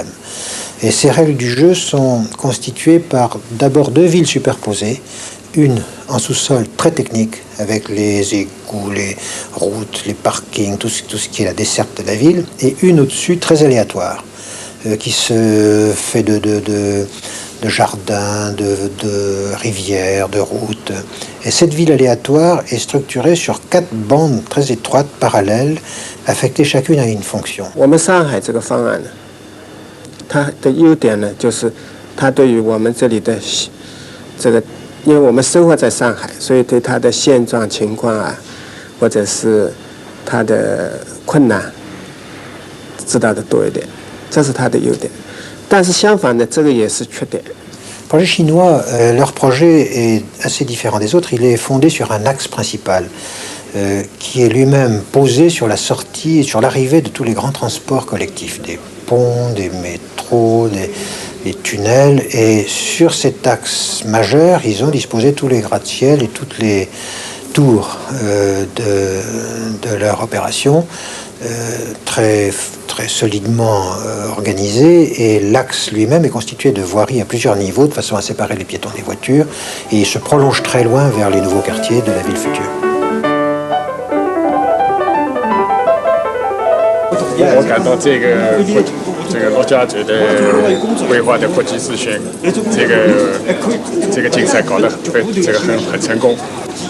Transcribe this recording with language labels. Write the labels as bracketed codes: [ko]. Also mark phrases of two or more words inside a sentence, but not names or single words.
[fr] Et ces règles du jeu sont constituées par d'abord deux villes superposées, une en sous-sol très technique, avec les égouts, les routes, les parkings, tout ce qui est la desserte de la ville, et une au-dessus très aléatoire, qui se fait de jardins, de rivières, de routes. Et cette ville aléatoire est structurée sur 4 bandes très étroites, parallèles, affectées chacune à une fonction. [zh] 因为我们生活在上海，所以对它的现状情况啊，或者是它的困难，知道的多一点，这是它的优点。但是相反的，这个也是缺点。 [fr] projet chinois, leur projet est assez différent des autres. Il est fondé sur un axe principal qui est lui-même posé sur la sortie et sur l'arrivée de tous les grands transports collectifs, des ponts, des métros, des tunnels. Et sur cet axe majeur, ils ont disposé tous les gratte-ciel et toutes les tours de leur opération, très solidement organisé, et l'axe lui-même est constitué de voiries à plusieurs niveaux de façon à séparer les piétons des voitures, et il se prolonge très loin vers les nouveaux quartiers de la ville future. [zh] 我感到这个陆家嘴的规划的国际咨询，这个竞赛搞得很成功。